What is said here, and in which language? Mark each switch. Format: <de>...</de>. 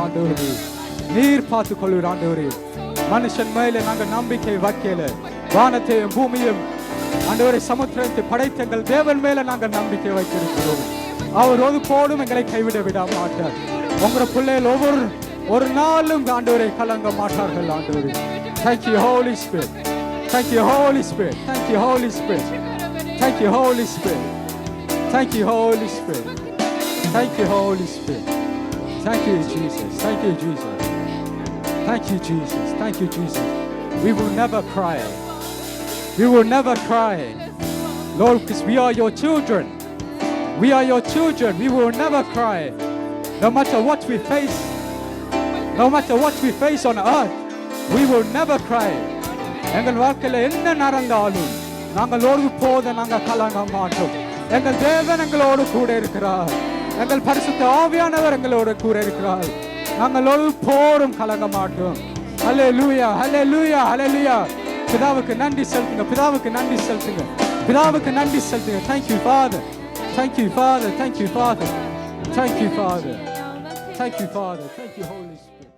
<ta>ஆண்டவரே நீர் பார்த்து கொள்வீர். ஆண்டவரே மனுஷன் மேலே நாங்கள் நம்பிக்கை வைக்கல, வானத்தையும் பூமியும் ஆண்டவரே சமுத்திரத்தை படைத்த எங்கள் தேவன் மேல நாங்கள் நம்பிக்கை வைத்திருக்கிறோம். அவர் ஒருபோதும் எங்களை கைவிட விட மாட்டார். உங்களோட பிள்ளைகள் ஒரு நாளும் ஆண்டவரை கலங்க மாட்டார்கள். ஆண்டவரே</ta> <en>Thank you, Holy Spirit. Thank you, Holy Spirit. Thank you, Holy Spirit. Thank you, Holy Spirit. Thank you, Holy Spirit. Thank you, Holy Spirit. Thank you, Jesus. Thank you, Jesus. Thank you, Jesus. Thank you, Jesus. We will never cry. We will never cry. Lord, because we are your children. We are your children. We will never cry. No matter what we face, no matter what we face on earth, we will never cry.</en> <ta>எங்கள் வாழ்க்கையில் என்ன நடந்தாலும் நாங்கள் ஒருபோதும் நாங்கள் கலங்க மாட்டோம். எங்கள் தேவன் எங்களோடு கூட இருக்கிறார். எங்கள் பரிசுத்த ஆவியானவர் எங்களோடு கூட இருக்கிறார். நாங்கள் ஒருபோதும் கலங்க மாட்டோம். ஹல்லேலூயா, ஹல்லேலூயா, ஹல்லேலூயா. பிதாவுக்கு நன்றி செலுத்துங்க, பிதாவுக்கு நன்றி செலுத்துங்க, பிதாவுக்கு நன்றி செலுத்துங்க.</ta> <en>Thank you, Father. Thank you, Father. Thank you, Father. Thank you, Father. Thank you, Father. Thank you, Holy Spirit.</en>